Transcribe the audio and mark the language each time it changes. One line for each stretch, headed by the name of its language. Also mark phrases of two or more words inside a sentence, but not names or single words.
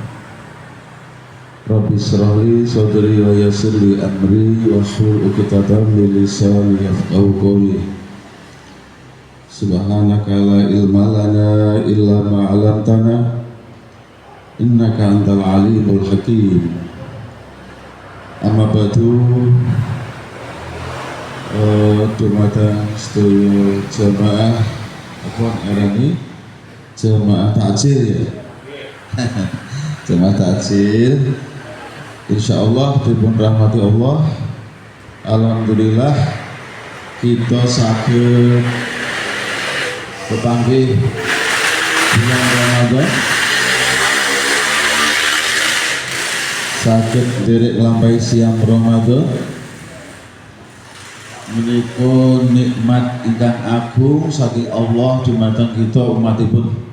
Arabic: رب اشرح لي صدري ويسر لي أمري واحلل عقدة من لساني يفقهوا قولي. سبحانك لا علم لنا إلا ما علمتنا إنك أنت العليم الحكيم. أما بعد,
Javanese: dumatan sedaya jamaah apa ngarani jamaah takjil ya. Jamaah takjil insyaallah dipun rahmati Allah. Alhamdulillah kita saged kepanggih bulan Ramadan, saged nderek nglampahi siang Ramadan menika nikmat ingkang agung saking Allah dumateng kita umatipun.